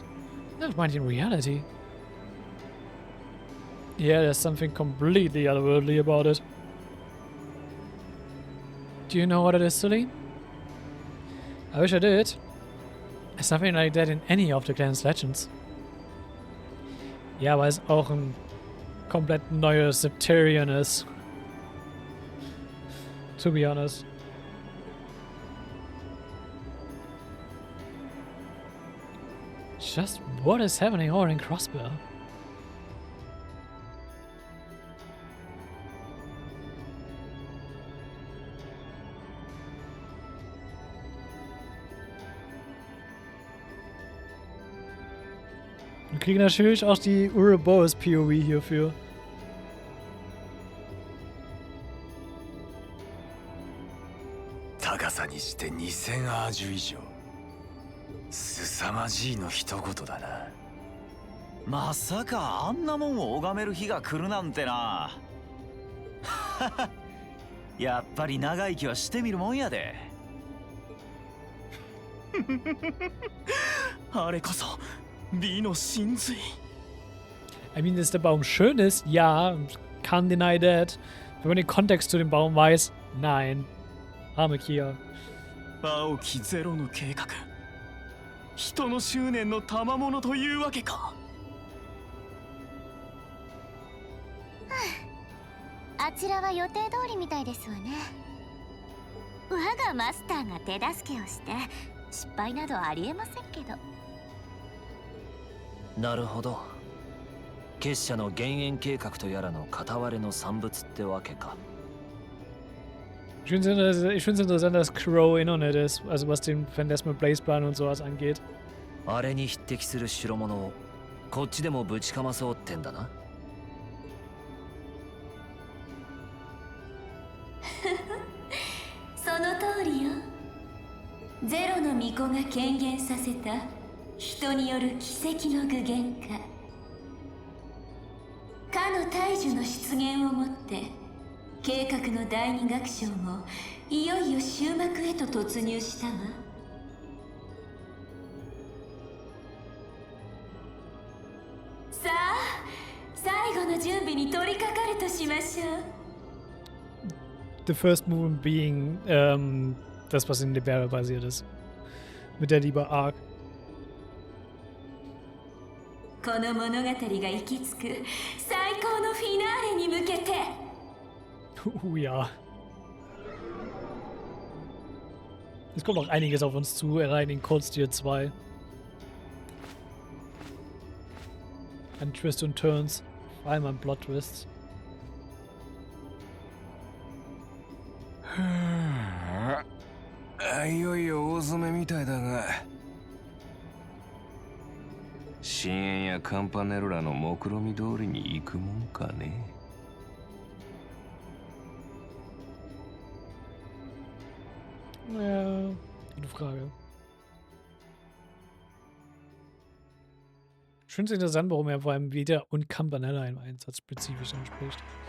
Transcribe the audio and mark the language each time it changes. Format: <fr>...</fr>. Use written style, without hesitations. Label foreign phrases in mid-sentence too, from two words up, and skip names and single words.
<en>Never mind in reality. Yeah, there's something completely otherworldly about it. Do you know what it is, Celine? I wish I did. There's nothing like that in any of the clan's legends.</en> <de>Ja, weil es auch ein komplett neues Septarian ist.</de> <en>To be honest. Just what is happening over in Crossbell?</en> <de>Wir kriegen natürlich auch die Uroboros POV hierfür.</de> <ja>Takasaにして2000アージュ以上。凄まじいの一言だな。まさかあんなもんを拝める日が来るなんてな。やっぱり長生きはしてみるもんやで。あれこそ美の真髄。</ja> <en>I mean,</en> <de>dass der Baum schön ist, ja,</de> <en>can't deny that.</en> <de>Wenn man den Kontext zu dem Baum weiß, nein. Arme Kia.</de> <ja>青きゼロの計画。人の執念の賜物というわけか。あちらは予定通りみたいですわね。我がマスターが手助けをして失敗などありえませんけど。なるほど。結社の減塩計画とやらの片割れの産物ってわけか。</ja> <de>Ich finde es interessant, dass Crow</de> <en>in on it</en> <de>ist, also was den Phantasmal Blaze Plan und sowas angeht.</de> <ja>あれに匹敵する代物をこっちでもぶちかまそうってんだな。その通りよ。ゼロの巫女が権限させた人による奇跡の具現化。かの大樹の出現をもって計画の第二楽章もいよいよ終幕へと突入したわ。さあ、最後の準備に取り掛かるとしましょう。</ja> <en>The first movement being</en> <de>das, was in Libera basiert ist. Mit der Liebe Arc.</de> <ja>この物語が行き着く最高のフィナーレに向けて。</ja> <de>Ja. Es kommt noch einiges auf uns zu, rein in Kurztier 2. An Twists und Turns. Vor allem an</de> <en>Plot Twists.</en> <ja>いよいよ大詰めみたいだが、深淵やカンパネルらの目論見通りに行くもんかね。</ja> <de>Ja, gute Frage. Ich finde es interessant, warum er vor allem wieder und Campanella im Einsatz spezifisch anspricht.</de>